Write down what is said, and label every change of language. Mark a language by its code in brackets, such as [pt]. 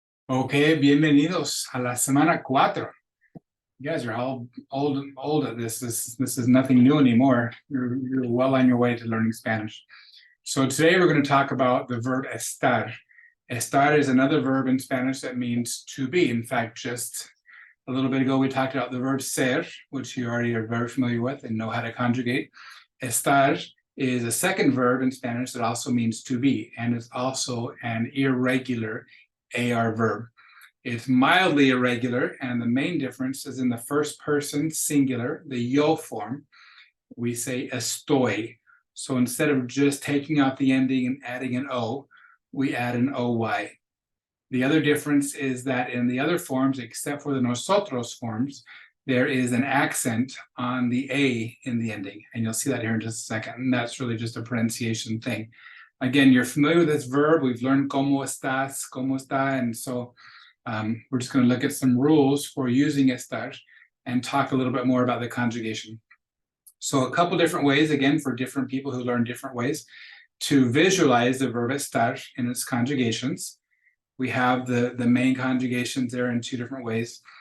[es] Okay, bienvenidos a la semana 4. [en] You guys are all old at this. This is nothing new anymore. You're well on your way to learning Spanish. So today we're going to talk about the verb estar. Estar is another verb in Spanish that means to be. In fact, just a little bit ago we talked about the verb ser, which you already are very familiar with and know how to conjugate. Estar is a second verb in Spanish that also means to be, and it's also an irregular AR verb. It's mildly irregular, and the main difference is in the first person singular, the yo form, we say estoy. So instead of just taking out the ending and adding an O, we add an OY. The other difference is that in the other forms, except for the nosotros forms, there is an accent on the A in the ending. And you'll see that here in just a second. And that's really just a pronunciation thing. Again, you're familiar with this verb. We've learned [es] cómo estás, cómo está. [en] And so we're just going to look at some rules for using estar and talk a little bit more about the conjugation. So a couple different ways, again, for different people who learn different ways, to visualize the verb estar in its conjugations. We have the main conjugations there in two different ways.